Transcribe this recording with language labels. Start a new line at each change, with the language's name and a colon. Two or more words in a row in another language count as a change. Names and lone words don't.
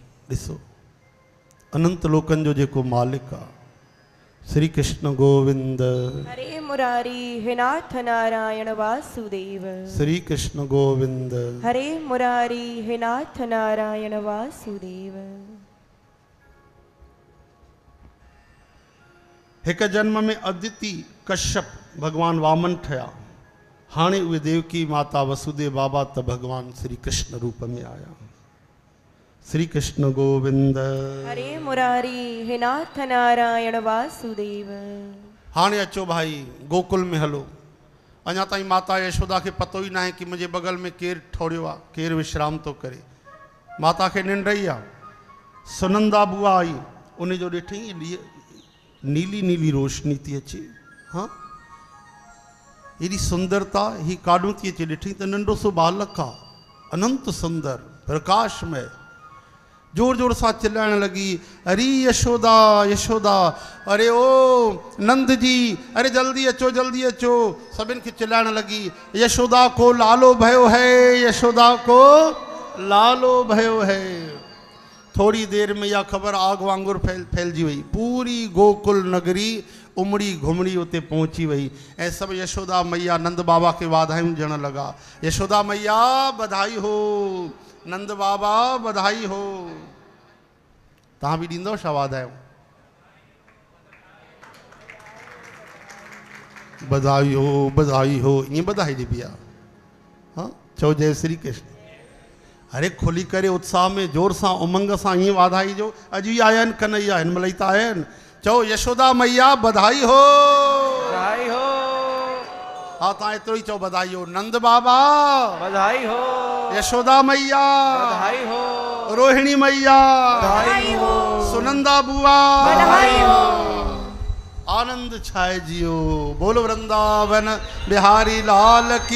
Sindhi: ॾिसो अनंत लोकन जो जेको मालिक आहे। श्री कृष्ण गोविंद। हरे मुरारी हे नाथ नारायण वासुदेव। श्री कृष्ण गोविंद। हरे मुरारी हे नाथ नारायण वासुदेव। एक जन्म में अदिति कश्यप भगवान वामन ठया, हाणे उहे देवकी माता वसुदेव बाबा त भगवान श्री कृष्ण रूप में आया। श्री कृष्ण गोविंद। हरे मुरारी हे नाथ नारायण वासुदेव। हाणे अचो भाई गोकुल में हलो। अञा ताईं माता यशोदा के पतो ही
Hindi: ना है कि मुझे बगल में
Sindhi: केर ठोड़ियो आहे, केर विश्राम तो करे। माता के निंड रही आहे। सुनंदा बुआ आई, उन जो ॾिठी नीली नीली रोशनी थी अचे। हाँ एडी सुंदरता ही काॾूं थी अचे। ॾिठी त नंढो सो बालक आहे, अनंत सुंदर प्रकाशमय। जोर जोर सां चिल्लाइण लगी, अरे यशोदा यशोदा, अरे ओ नंद जी, अरे जल्दी अचो जल्दी अचो। सभिनि खे चिल्लाइण लगी, यशोदा
Hindi: को लालो भयो है,
Sindhi: यशोदा
Hindi: को लालो भयो है। थोड़ी देर में यह खबर
Sindhi: आग वांगुर फैलजी वही। पूरी गोकुल नगरी उमड़ी घुमड़ी उते पहुंची वही। ऐं सब यशोदा मैया नंद बाबा के वाधायूं ॾियण लगा।
Hindi: यशोदा मैया बधाई हो, नंद बाबा बधाई हो।
Sindhi: तव्हां बि ॾींदव छा वाधायूं?
Hindi: बधाई हो बधाई हो,
Sindhi: ईअं बधाई ॾिबी आहे। हाँ चओ जय श्री कृष्ण। अरे खुली करे उत्साह में जोर सां उमंग सां ईअं वाधाई जो। अॼु ई आया आहिनि कन्हैया, हिन महिल ई त आया आहिनि। चओ यशोदा मैया
Hindi: बधाई हो, बधाई हो।
Sindhi: हाँ तव्हां एतिरो ई चओ
Hindi: बधाई हो।
Sindhi: नंद बाबा
Hindi: बधाई हो, यशोदा मैया बधाई हो, रोहिणी मैया बधाई हो, सुनंदा बुआ बधाई हो।
Sindhi: आनंद छाए जियो।
Hindi: बोलो वृंदावन बिहारी लाल की